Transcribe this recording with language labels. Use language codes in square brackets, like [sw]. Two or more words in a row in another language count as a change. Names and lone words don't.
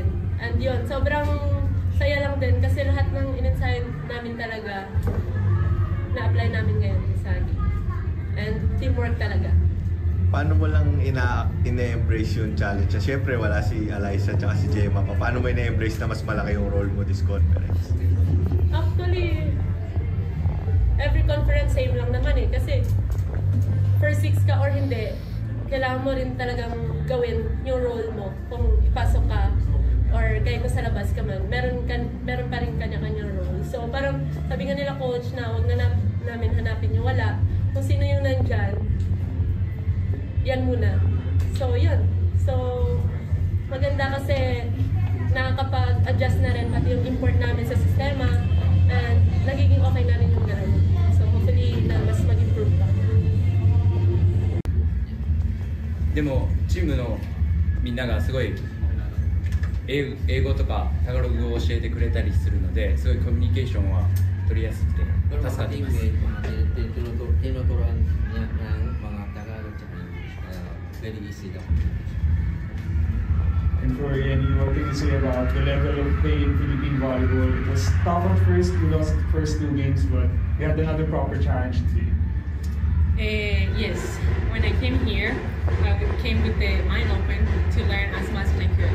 [tl] And yun, sobrang saya lang din kasi lahat ng in-ensayo namin talaga na-apply namin ngayon sa game. And teamwork talaga. Paano mo lang ina-embrace yung challenge? Siyempre wala si Alyssa at si Gemma pa. Paano mo ina-embrace na mas malaki yung role mo [en] this conference? [tl] Actually, [en] every conference same [tl] lang naman kasi first 6 ka or hindi, kailangan mo rin talagang gawin yung role mo. Kung ipasok ka or kahit sa labas ka man, meron pa rin kanya-kanyang role. So parang sabi nga nila coach na huwag na namin hanapin yung wala. Kung sino yung nandyan, yan muna. So yun. So maganda kasi nakakapag-adjust na rin pati yung import namin sa sistema and nagiging okay na rin yung gano'n. So hopefully na mas mag-improve pa. [ja] でもチームのみんながすごい英語とかタガログを教えてくれたりするのですごいコミュニケーションは取りやすくて助かっています。 [tl] Tinuturuan niya ng mga Tagalog at very easy daw. [en] And for Yenny, what can you say about the level of play in Philippine volleyball? It was tough at first, we lost the first 2 games, but we had another proper challenge today. Yes, when I came here, I came with the mind open to learn as much as I could.